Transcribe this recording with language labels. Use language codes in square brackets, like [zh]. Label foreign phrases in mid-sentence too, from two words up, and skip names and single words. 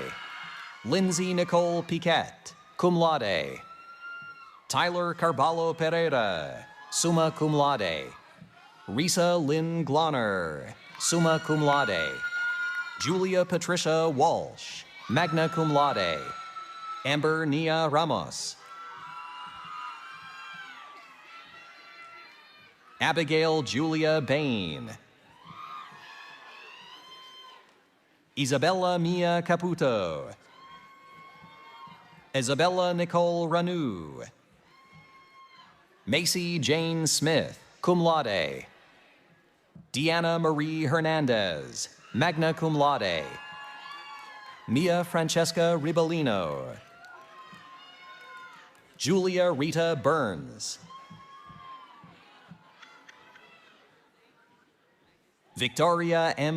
[en] Lindsay Nicole Piquet, [la] cum laude. [en] Tyler Carballo Pereira, [la] summa cum laude. [en] Risa Lynn Glonner, [la] summa cum laude. [en] Julia Patricia Walsh, [la] magna cum laude. [en] Amber Nia Ramos. Abigail Julia Bain. Isabella Mia Caputo. Isabella Nicole Ranu. Macy Jane Smith, [la] cum laude. [en] Deanna Marie Hernandez, [la] magna cum laude. [en] Mia Francesca Ribellino. Julia Rita Burns. Victoria M.